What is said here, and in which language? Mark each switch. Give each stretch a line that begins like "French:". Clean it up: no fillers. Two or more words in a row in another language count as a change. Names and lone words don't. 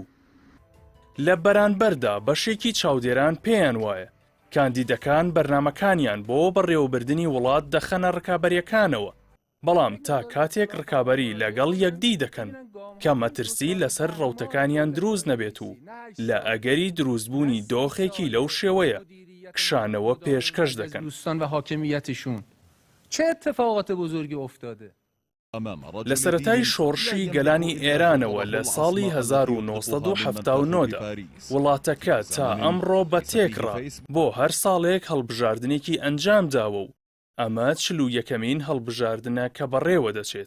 Central Kurdish: لە بەرانبەردا بەشێکی چاودێران پێیان وایە کاندیدەکان بەرنامەکانیان بۆ بەڕێوەبردننی وڵات دەخەنە ڕکابەریەکانەوە، بەڵام تا کاتێک ڕکابەری لەگەڵ یەکدی دەکەن کە مەترسی لەسەر ڕەوتەکانیان دروست نەبێت و لە ئەگەری دروستبوونی دۆخێکی لەو شێوەیە کشانەوە پێشکەش دەکەن.
Persian: دوستان و حاکمیەتشون چه اتفاقات بزرگی افتاده؟
Central Kurdish: لە سەرەتای شۆڕشی گەلانی ئێرانەوە لە ساڵی 1970دا وڵاتەکە تا ئەمڕۆ بە تێکڕا بۆ هەر ساڵێک هەڵبژاردنێکی ئەنجام داوە و ئەمە 41مین هەڵبژاردنە کە بەڕێوە دەچێت.